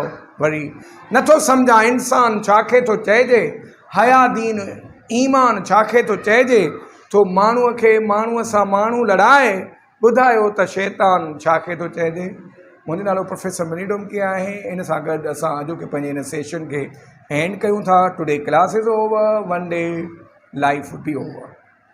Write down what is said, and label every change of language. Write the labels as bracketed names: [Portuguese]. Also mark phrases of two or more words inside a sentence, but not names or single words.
[Sindhi] वरी नथो सम्झा इंसान छाखे तो चइजे, हया दीन ईमान छाखे तो चइजे, थो माण्हूअ खे माण्हूअ सां माण्हू लड़ाए, ॿुधायो त शैतान छाखे तो चइजे। मुंहिंजो नालो प्रोफेसर मनी डोमकी आहे। इन सां गॾु असां अॼोके पंहिंजे हिन सेशन खे एंड कयूं था। [English] Today class is over, one day life would be over.